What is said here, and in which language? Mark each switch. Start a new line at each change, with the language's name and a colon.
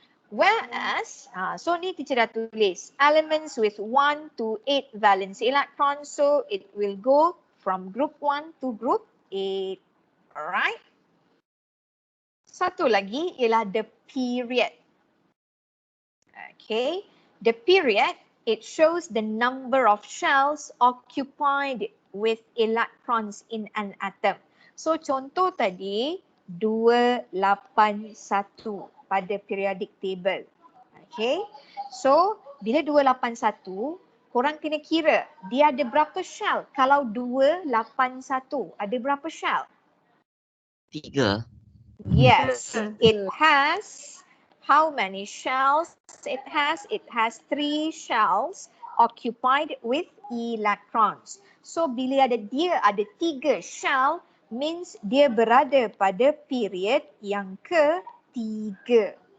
English: Whereas, so
Malay: ni teacher dah tulis
English: elements with 1 to 8 valence electrons, so it will go from group 1 to group 8. Alright.
Malay: Satu lagi ialah
English: the period. Okay, the period, it shows the number of shells occupied with electrons in an atom.
Malay: So contoh tadi 281 pada periodic table. Okay, so bila 281, korang kena kira dia ada berapa shell. Kalau 281, ada berapa shell? 3.
English: Yes, it has how many shells? It has 3 shells occupied with electrons.
Malay: So bila dia ada 3 shell, means dia berada pada period yang ketiga.